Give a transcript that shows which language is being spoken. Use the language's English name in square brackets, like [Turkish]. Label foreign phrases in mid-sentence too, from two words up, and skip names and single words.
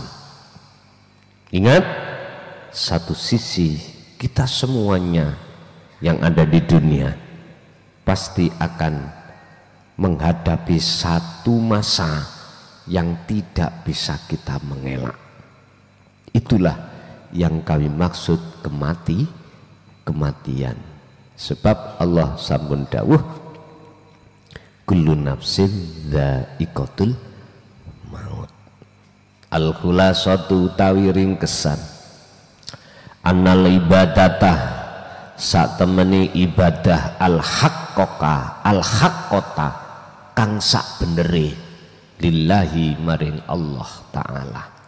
[Indonesian] Ingat, satu sisi kita semuanya yang ada di dunia pasti akan menghadapi satu masa yang tidak bisa kita mengelak. Itulah yang kami maksud kematian. [Javanese] Sebab Allah sampun dawuh, [Arabic] كل نفس ذائقة الموت. [Javanese] Al-khulasatu utawi ringkesan, [Arabic] أن العبادة [Javanese] sak temeni ibadah al-haqqota kang sak benere lillahi maring Allah Ta'ala.